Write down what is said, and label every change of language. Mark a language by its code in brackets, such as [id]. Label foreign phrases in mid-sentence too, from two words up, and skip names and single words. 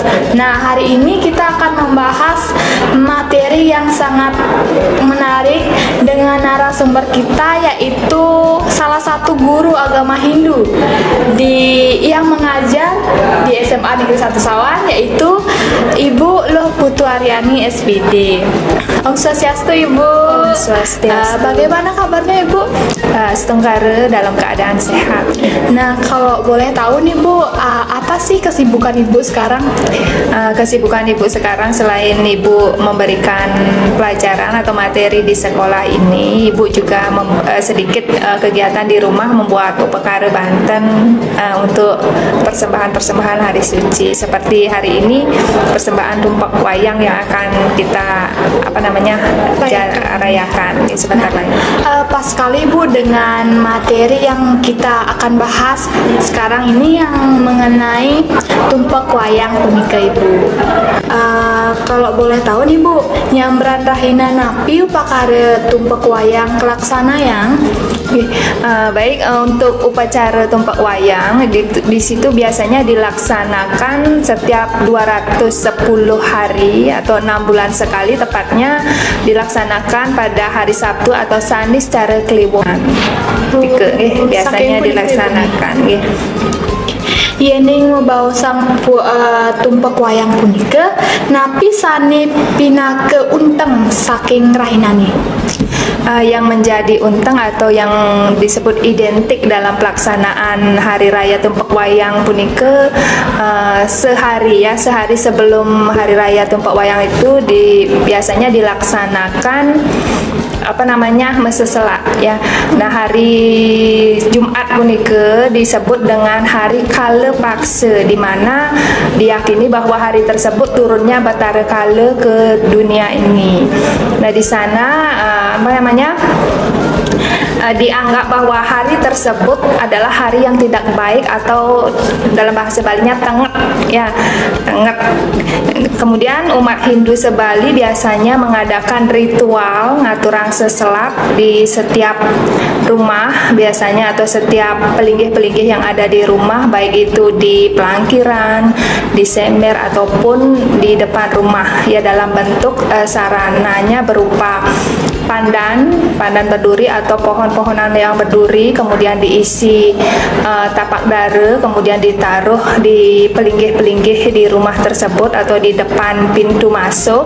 [id] Nah, hari ini kita akan membahas materi yang sangat menarik dengan narasumber kita, yaitu salah satu guru agama Hindu yang mengajar di SMA Negeri 1 Sawan, yaitu Ibu Luh Putu Aryani SPD. Om Swastiastu, Ibu. Om Swastiastu. Bagaimana kabarnya, Ibu? Setenggara dalam keadaan sehat. Nah, kalau boleh tahu nih, Bu, apa sih kesibukan Ibu sekarang? Kesibukan Ibu sekarang selain Ibu memberikan pelajaran atau materi di sekolah ini, Ibu juga sedikit kegiatan di rumah, membuat upekara Banten untuk persembahan-persembahan hari suci. Seperti hari ini persembahan tumpak wayang yang akan kita rayakan sebentar lagi. Pas sekali, Bu, dengan materi yang kita akan bahas sekarang ini yang mengenai tumpak wayang punika, Ibu. Kalau boleh tahu nih, [ban] Bu, nyambran rahina napi upakara tumpak wayang kelaksana yang [id] baik, untuk upacara tumpak wayang di situ biasanya dilaksanakan setiap 210 hari atau 6 bulan sekali, tepatnya dilaksanakan pada hari Sabtu atau Sani secara kliwon. Biasanya dilaksanakan. [ban] Yening membawa sang tumpak wayang punika napi sane pinake unteng saking rahinane. [id] Yang menjadi unteng atau yang disebut identik dalam pelaksanaan hari raya tumpak wayang punika, sehari sebelum hari raya tumpak wayang itu biasanya dilaksanakan mesa selak ya. Nah, hari Jumat punika disebut dengan hari kala paksa, di mana diyakini bahwa hari tersebut turunnya Batara Kala ke dunia ini. Nah, di sana dianggap bahwa hari tersebut adalah hari yang tidak baik, atau dalam bahasa Balinya tenget ya, tenget. Kemudian umat Hindu sebali biasanya mengadakan ritual [ban] ngaturang seselap [id] di setiap rumah biasanya, atau setiap pelinggih-pelinggih yang ada di rumah, baik itu di pelangkiran, di sember ataupun di depan rumah ya, dalam bentuk sarananya berupa pandan berduri atau pohon-pohonan yang berduri, kemudian diisi tapak dara, kemudian ditaruh di pelinggih-pelinggih di rumah tersebut atau di depan pintu masuk.